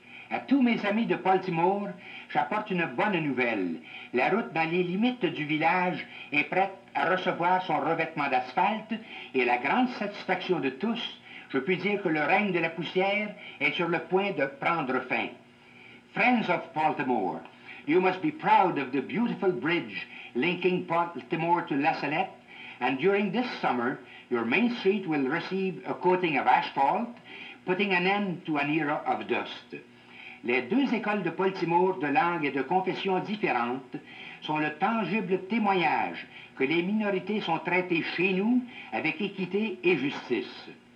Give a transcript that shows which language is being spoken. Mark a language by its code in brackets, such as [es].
[fr] À tous mes amis de Baltimore, j'apporte une bonne nouvelle. La route dans les limites du village est prête à recevoir son revêtement d'asphalte et à la grande satisfaction de tous, je puis dire que le règne de la poussière est sur le point de prendre fin. [en] Friends of Baltimore, you must be proud of the beautiful bridge linking Baltimore to La Salette, and during this summer, your main street will receive a coating of asphalt, putting an end to an era of dust. [fr] Les deux écoles de Baltimore de langue et de confession différentes sont le tangible témoignage que les minorités sont traitées chez nous avec équité et justice.